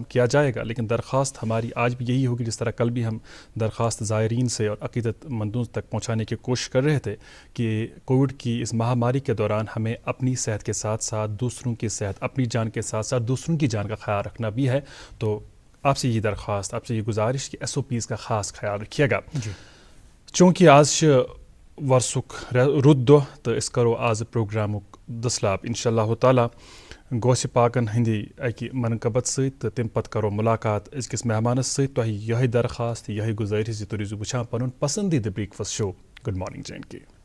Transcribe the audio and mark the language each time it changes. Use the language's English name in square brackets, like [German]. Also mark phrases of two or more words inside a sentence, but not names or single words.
[Urdu] کیا جائے گا لیکن درخواست ہماری آج بھی یہی ہوگی جس طرح کل بھی ہم درخواست زائرین سے اور عقیدت مندوں تک پہنچانے کی کوشش کر رہے تھے کہ کووڈ کی اس مہاماری کے دوران ہمیں اپنی صحت کے ساتھ ساتھ دوسروں کی صحت اپنی جان کے ساتھ ساتھ دوسروں کی جان کا خیال رکھنا بھی ہے تو آپ سے یہ درخواست آپ سے یہ گزارش کہ SOPs کا خاص خیال رکھیے گا چونکہ آج [Kashmiri] ورسک رُت دۄہ تہٕ أسۍ کرو آز پروگرامُک دٔسلاب انشاء اللہ تعالیٰ گوسہِ پاکن ہٕنٛدی اکہِ منقبت سۭتۍ تہٕ تمہِ پتہٕ کرو مُلاقات أزکِس مہمانس سۭتۍ تۄہہِ یِہوٚے درخواست یِہوٚے گُزٲرِش زِ تُہۍ روٗزِو وٕچھان پنُن پسندیٖدٕ [English] breakfast show good morning [Kashmiri] JNK